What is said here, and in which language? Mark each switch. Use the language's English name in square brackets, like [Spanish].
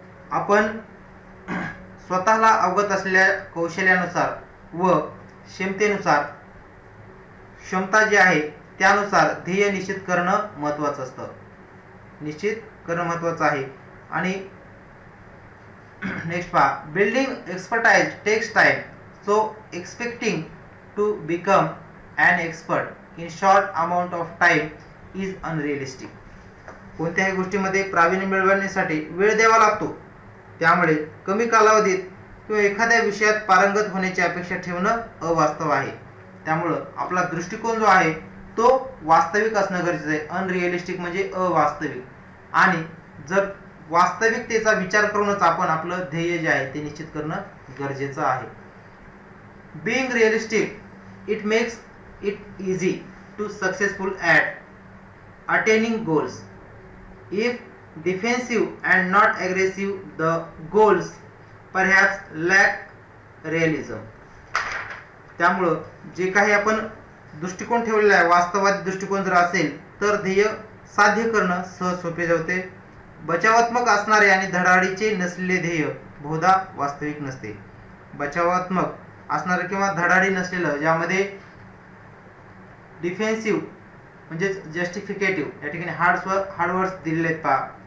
[Marathi] आपण स्वतःला अवगत असलेल्या कौशल्यानुसार व क्षमतेनुसार, क्षमता जी आहे त्यानुसार ध्येय निश्चित करणं महत्त्वाचं असतं. निश्चित करणं महत्त्वाचं आहे. आणि नेक्स्ट पहा, [English] Building expertise takes time, so expecting to become an expert in short amount of time is unrealistic. [Marathi] कोणत्याही गोष्टीमध्ये प्रावीण्य मिळवण्यासाठी वेळ द्यावा लागतो, त्यामुळे कमी कालावधीत किंवा एखाद्या विषयात पारंगत होण्याची अपेक्षा ठेवणं अवास्तव आहे. त्यामुळं आपला दृष्टिकोन जो आहे तो वास्तविक असणं गरजेचं आहे. अनरिअलिस्टिक म्हणजे अवास्तविक. आणि जर वास्तविकतेचा विचार करूनच आपण आपलं ध्येय जे आहे ते निश्चित करणं गरजेचं आहे. [English] Being realistic, it makes it easy to successful at attaining goals. If defensive and not aggressive, the goals perhaps lack realism. [Marathi] त्यामुळं जे काही आपण दृष्टिकोन ठेवलेला आहे, वास्तववादी दृष्टिकोन जर असेल तर ध्येय साध्य करणं सहज सोपे जाते. बचावात्मक असणारे आणि धडाडीचे नसलेले ध्येय बहुधा वास्तविक नसते. बचावात्मक असणारं किंवा धडाडी नसलेलं, ज्यामध्ये डिफेन्सिव्ह म्हणजे जस्टिफिकेटिव्ह, या ठिकाणी हार्ड वर्ड्स दिलेले आहेत पहा.